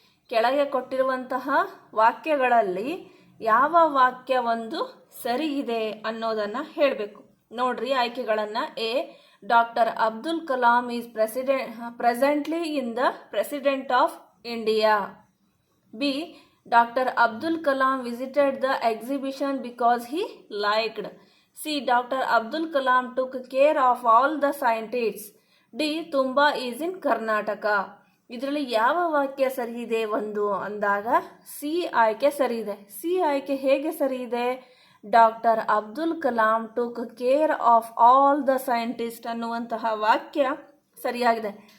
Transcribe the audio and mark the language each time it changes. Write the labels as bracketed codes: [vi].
[kn] ಕೆಳಗೆ ಕೊಟ್ಟಿರುವಂತಹ ವಾಕ್ಯಗಳಲ್ಲಿ ಯಾವ ವಾಕ್ಯ ಒಂದು ಸರಿ ಇದೆ ಅನ್ನೋದನ್ನು ಹೇಳಬೇಕು. ನೋಡ್ರಿ ಆಯ್ಕೆಗಳನ್ನು. [en] A doctor Abdul Kalam is presently in the president of India. B Dr. Abdul Kalam visited the exhibition because he liked. C. Dr. Abdul Kalam took care of all the scientists. D. Tumba is in Karnataka. [kn] ಇದರಲ್ಲಿ ಯಾವ ವಾಕ್ಯ ಸರಿ ಇದೆ ಒಂದು ಅಂದಾಗ C ಆಯ್ಕೆ ಸರಿ ಇದೆ. ಸಿ ಆಯ್ಕೆ ಹೇಗೆ ಸರಿ ಇದೆ? [en] doctor Abdul Kalam took care of all the scientist [kn] ಅನ್ನುವಂತಹ ವಾಕ್ಯ ಸರಿಯಾಗಿದೆ.